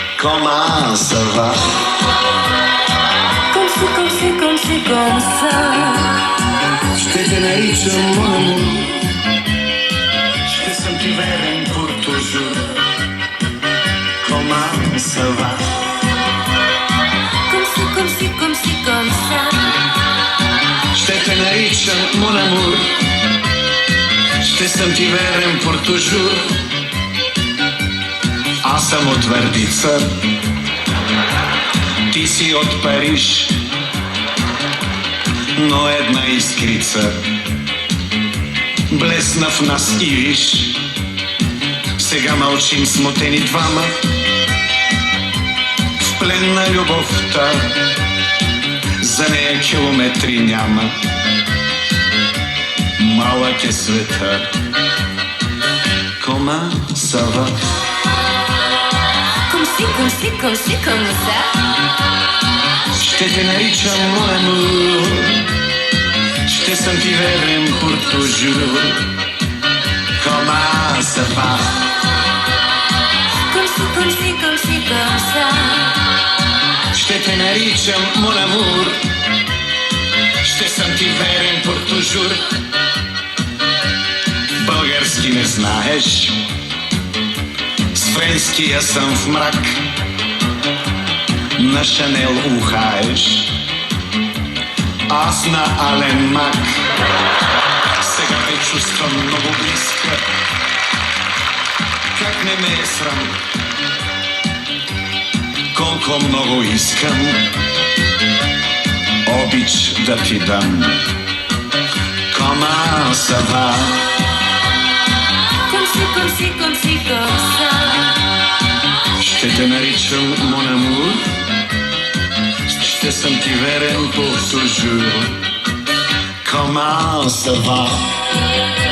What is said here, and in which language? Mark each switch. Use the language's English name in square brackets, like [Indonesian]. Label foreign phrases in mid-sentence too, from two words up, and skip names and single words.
[French] Comment ça va? Comme si, comme si, comme si, comme ça. [Bulgarian] Ще те наричам [French] mon amour. [Bulgarian] Ще съм ти верен [French] pour toujours. Comment ça va? Comme si, comme si, comme si, comme ça. [Bulgarian] Ще те наричам [French] mon amour. [Bulgarian] Ще съм ти верен [French] pour toujours. [Bulgarian] Аз съм от Твърдица, ти си от Париж, но една искрица блесна в нас и виж. Сега мълчим смутени двама, в плен на любовта, за нея километри няма. Малък е света. [French] Comment ça va? Comme si, comme si, comme si, comme ça. [Bulgarian] Ще те наричам [French] mon amour. [Bulgarian] Ще съм ти верен [French] pour toujours. Comment ça va? Comme si, comme si, comme si, comme ça. [Bulgarian] Ще те наричам [French] mon amour. [Bulgarian] Ще съм ти верен [French] pour toujours. [Bulgarian] Български не знаеш, с френския съм в мрак. На Шанел ухаеш, аз на Ален Мак. Сега те чувствам много близка, как не ме е срам, колко много искам обич да ти дам. [French] Comment ça va? Comme si, comme si, comme si, comme ça. [Bulgarian] Ще те наричам [French] mon amour. [Bulgarian] Ще съм ти верен [French] pour toujours. Comment ça va?